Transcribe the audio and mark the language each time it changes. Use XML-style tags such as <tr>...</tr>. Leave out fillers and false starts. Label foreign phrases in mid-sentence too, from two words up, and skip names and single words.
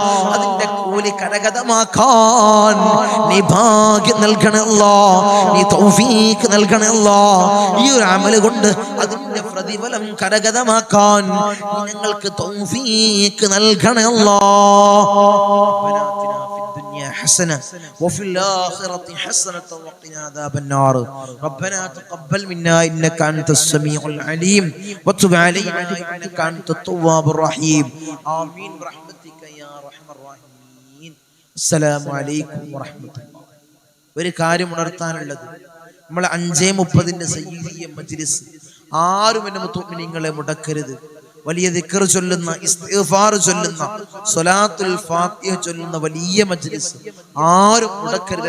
<ml>അതിന്റെ കൂലി കരഗതമാക്കാൻ നീ ഭാഗ്യം നൽകണേ അല്ലാഹ്, നീ തൗഫീഖ് നൽകണേ അല്ലാഹ്. ഈ ഒരു അമല് കൊണ്ട് അതിന്റെ പ്രതിഫലം കരഗതമാക്കാൻ ഞങ്ങൾക്ക് തൗഫീഖ് നൽകണേ അല്ലാഹ്.</ml> <ar>ربنا آتنا في الدنيا حسنة وفي الآخرة حسنة وقنا عذاب النار. ربنا تقبل منا إنك أنت السميع العليم وتب علينا إنك أنت التواب الرحيم. آمين برحمتك يا أرحم الراحمين. السلام عليكم ورحمة الله.</ar> <ml>ഒരു കാര്യം ഉണർത്താനുള്ളത്, നമ്മൾ 5:30 സയ്യിദിയ മജ്ലിസ്, ആരും എന്റെ മുത്തുമിനീങ്ങളെ മുടക്കരുത്. വലിയ ദിക്ർ ചൊല്ലുന്ന, ഇസ്തിഗ്ഫാർ ചൊല്ലുന്ന,</ml> <ar>صلاة الفاتحة</ar> <ml>ചൊല്ലുന്ന വലിയ മജ്ലിസ്, ആരും മുടക്കരുത്.</ml>